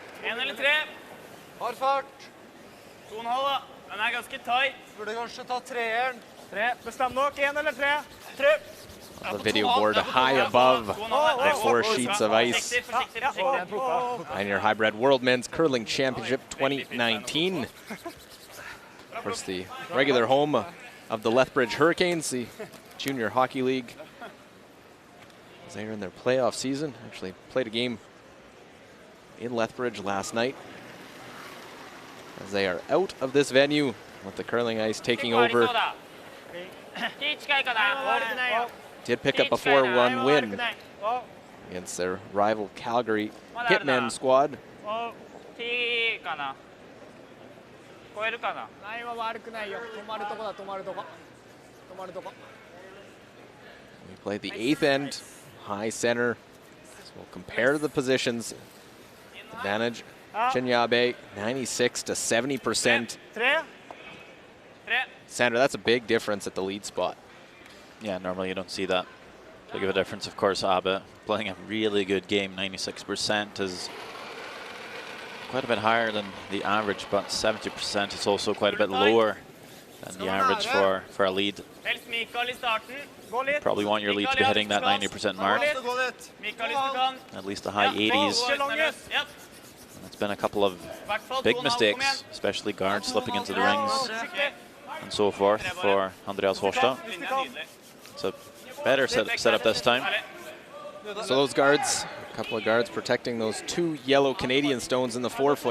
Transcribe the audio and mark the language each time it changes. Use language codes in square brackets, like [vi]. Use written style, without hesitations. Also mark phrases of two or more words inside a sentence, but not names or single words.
[no] En eller tre. Har fart. 2,5 da. Den er ganske tight. Burde kanskje ta treeren. 3. Bestem nok. 1 eller 3. 3. [en] The video board high above the 4 sheets of ice. [no] Forsiktig, forsiktig. [en] Pioneer Hi-Bred World Men's Curling Championship 2019. Of course, the regular home of the Lethbridge Hurricanes, the Junior Hockey League. As they are in their playoff season, actually played a game in Lethbridge last night. As they are out of this venue with the curling ice taking over. Did pick up a 4-1 win against their rival Calgary Hitmen squad. [ja] 10 かな。超えるかな。ラインは悪くないよ。止まるとこだ、止まるとこ。止まるとこ。 [en] We played the 8th end, high center. So we'll compare the positions. Advantage, Chinyabe, 96 to 70%. 3. Center, that's a big difference at the lead spot. Yeah, normally you don't see that big of a difference. Of course, Abe playing a really good game. 96% is quite a bit higher than the average, but 70% is also quite a bit lower than the average for a lead. [no] Helst Mikael I starten. Gå litt. [en] Probably want your lead to be hitting that 90% mark, [no] Mikael hvis du kan. [en] at least the high 80s. Yep. It's been a couple of big mistakes, especially guards slipping into the rings and so forth for Andreas Horstad. It's a better setup this time. So those guards, a couple of guards protecting those 2 yellow Canadian stones in the forefoot.